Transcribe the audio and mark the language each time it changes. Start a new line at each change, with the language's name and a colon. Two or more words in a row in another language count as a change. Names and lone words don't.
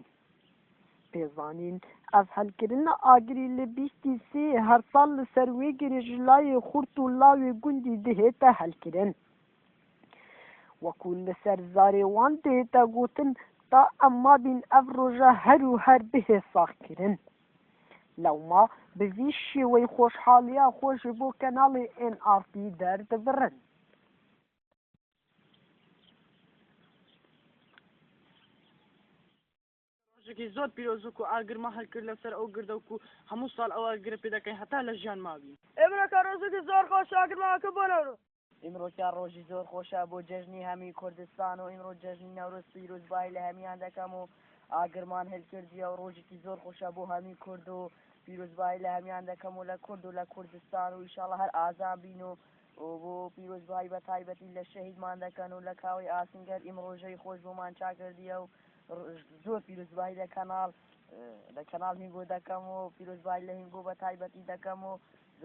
Kurdish: Pêzanîn ev helkirina agirî li bîstî sê her sal li ser wê girê ji layê xurt û lawê gundî dihête helkirin. Wekû li ser zarê wan dihête gotin ta em mabîn ev roja her û her bihê saxkirin. Lewma bi vî şêweyê xweşxaliya xwe ji bo kanalê NRT derdibirin. زۆر پیرۆزک و ئاگرمە هەلکرد لەسەر ئەو گردە و هەموو ساڵ ئەوە گرە پێ دەکەین هەتا لە ژیان ماوی ئێمرەکە ڕۆژێکی زۆر خۆش ئاگرماکە بۆ نەورۆ ئیمڕۆکە ڕۆژی زۆر خۆشە بۆ جەژنی هەمی کوردستان و ئیمڕۆ جەژنی نەورۆز پیرۆزبایی لە هەمیان دەکەم و ئاگرمان هەلکردیە و ڕۆژێکی زۆر خۆشە بۆ هەمی کورد و پیرۆزبایی لە هەمیان دەکەم و لە کورد و لە کوردستان و ئیشاڵڵا هەر ئازان بین و بۆ پیرۆزبایی بە تایبەتی لە شەهیدمان دەکەن و لە کاوی ئاسنگەر ئیمڕۆژەی خۆش بۆمان چاکردیە و زۆر پیرۆزبایی لە کەناڵ هینگۆ دەکەم و پیرۆزبایی لە هینگۆ بە تایبەتی دەکەم و زۆر